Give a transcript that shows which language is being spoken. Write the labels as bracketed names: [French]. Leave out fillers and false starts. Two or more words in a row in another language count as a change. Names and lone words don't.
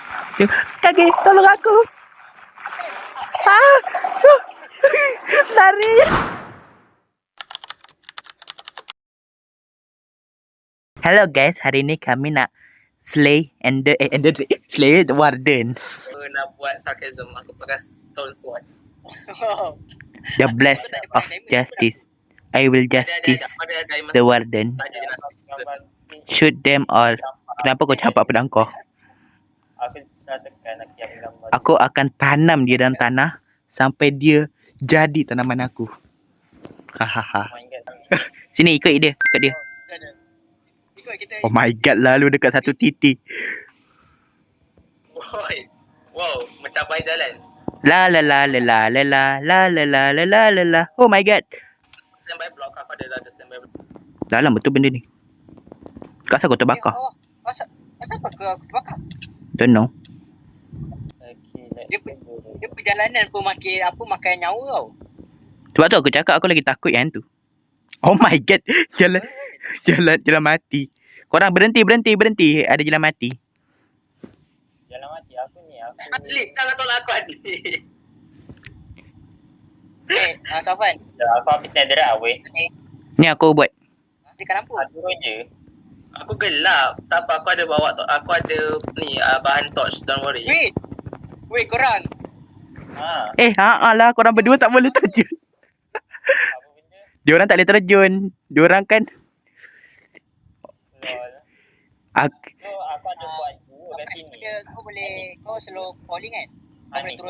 [Malay] Kaki, tolong aku. Lari. Hello guys, hari ni kami nak [English] slay slay the warden. [Malay] Nak buat sarcasm, aku pakai [English] stone sword. The bless of justice. I will justice the warden. Shoot them all. [Malay] Kenapa kau campak pedang kau? Aku akan tanam dia dalam tanah sampai dia jadi tanaman aku. Hahaha. Sini ikut dia, ikut dia. [English] Oh my god, [Malay] lalu dekat satu titik. Wow, mencapai jalan. La la la la la la la la la la la la la la. [English] Oh my god. Standby block, [Malay] aku ada [English] standby block. [Malay] Dalam betul benda ni. Kenapa kau terbakar? Masa apa aku terbakar? [English] Don't know. [Malay] Dia perjalanan pun makan nyawa tau. Sebab tu aku cakap aku lagi takut yang tu. [English] Oh my god. [Malay] Jalan mati. Korang berhenti. Ada jalan mati. Jalan mati aku ni. Adli, jangan tolak aku Adli. Safwan. Aku habis nether awet. Ni aku buat. Tekan lampu. Aku je. Aku gelap. Tak apa, aku ada bawa aku ada ni bahan torch, [English] don't worry. [Malay] Wait korang. Lah korang berdua tak boleh terjun. Apa benda? Diorang tak boleh terjun. Diorang kan [English] Lol. [Malay] aku, So aku ada buat dua kat sini. Kau [English] slow falling [Malay] kan? Kau boleh turun.